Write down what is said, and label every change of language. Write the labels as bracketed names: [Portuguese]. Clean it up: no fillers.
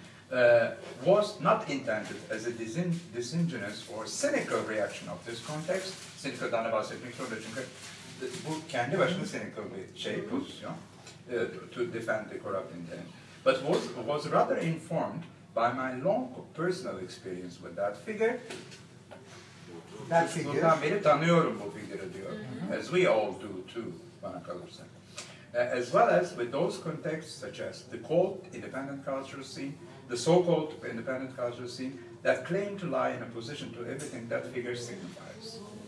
[English] was not intended as a disingenuous or cynical reaction of this context. [Turkish] Cynical'dan da bahsetmek zorunda çünkü bu kendi başına cynical bir şey, pozisyon. [English] To defend the corrupt intent. But was rather informed by my long personal experience with that figure. That figure. [Turkish] Bundan beri tanıyorum bu figürü diyor. Mm-hmm. [English] As we all do too, [Turkish] bana kalırsa. [English] As well as with those contexts such as the cult independent cultural scene, the so-called independent cultural scene that claim to lie in opposition to everything that figure signifies.